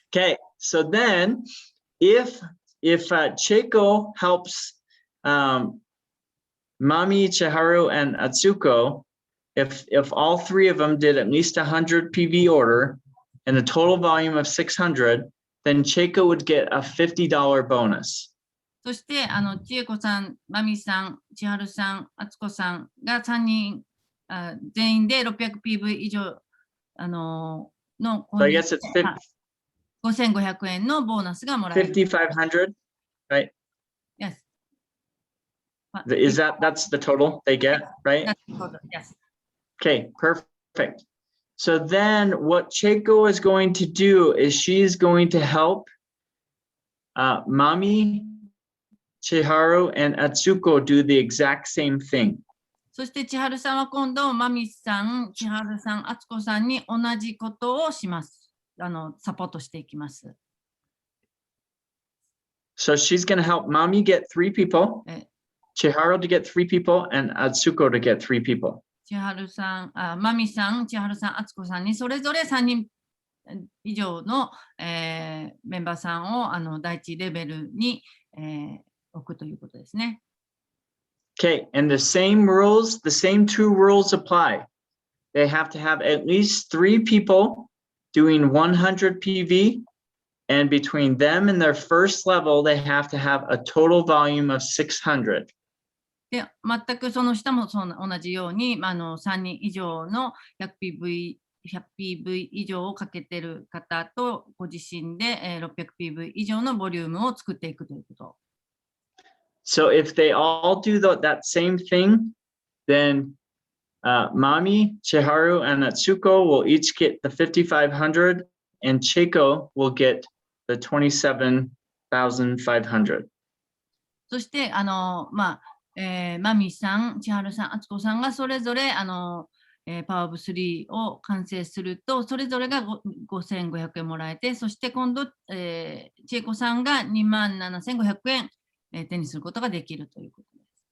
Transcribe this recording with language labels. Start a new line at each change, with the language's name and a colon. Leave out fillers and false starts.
English: Okay, so then if Chieko helps Mami, Chiharu, and Atsuko, if all three of them did at least 100 PV order and a total volume of 600, then Chieko would get a $50 bonus.
Japanese: そして、千恵子さん、まみさん、千春さん、あつこさんが3人、全員で 600PV 以上、の
English: So I guess it's
Japanese: 5500円のボーナスがもらえる。
English: 5,500, right? Yes. That's the total they get, right? That's the total, yes. Okay, perfect. So then what Chieko is going to do is she's going to help Mami, Chiharu, and Atsuko do the exact same thing.
Japanese: そして千春さんは今度、まみさん、千春さん、あつこさんに同じことをします。サポートしていきます。
English: So she's going to help Mami get 3 people, Chiharu to get 3 people, and Atsuko to get 3 people.
Japanese: 千春さん、まみさん、千春さん、あつこさんにそれぞれ3人以上の、メンバーさんを第一レベルに、置くということですね。
English: Okay, and the same two rules apply. They have to have at least 3 people doing 100 PV, and between them and their first level, they have to have a total volume of 600.
Japanese: で、全くその下も同じように、3人以上の 100PV 以上をかけている方とご自身で 600PV 以上のボリュームを作っていくということ。
English: So if they all do that same thing, then Mami, Chiharu, and Atsuko will each get the 5,500, and Chieko will get the 27,500.
Japanese: そして、まみさん、千春さん、あつこさんがそれぞれパワーオブ3を完成すると、それぞれが5,500円もらえて、そして今度、千恵子さんが27,500円手にすることができるということです。